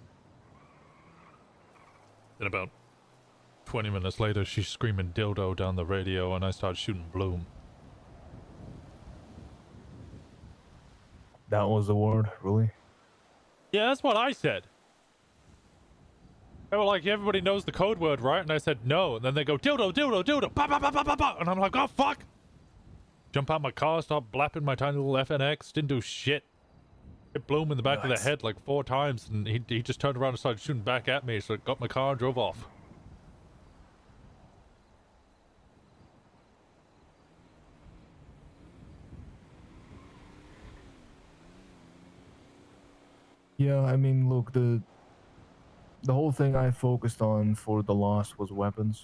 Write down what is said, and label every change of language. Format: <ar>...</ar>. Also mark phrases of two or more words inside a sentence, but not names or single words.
<en>And about 20 minutes later, she's screaming dildo down the radio, and I start shooting Bloom. That was the word, really? Yeah, that's what I said. They were like, everybody knows the code word, right? And I said, no. And then they go, dildo, dildo, dildo, ba, ba, ba, ba, ba, ba. And I'm like, oh, fuck. Jump out my car, start blapping my tiny little FNX. Didn't do shit. Hit Bloom in the back of the head like 4 times. And he just turned around and started shooting back at me. So I got my car and drove off. Yeah, I mean, look, the whole thing I focused on for the loss was weapons.</en>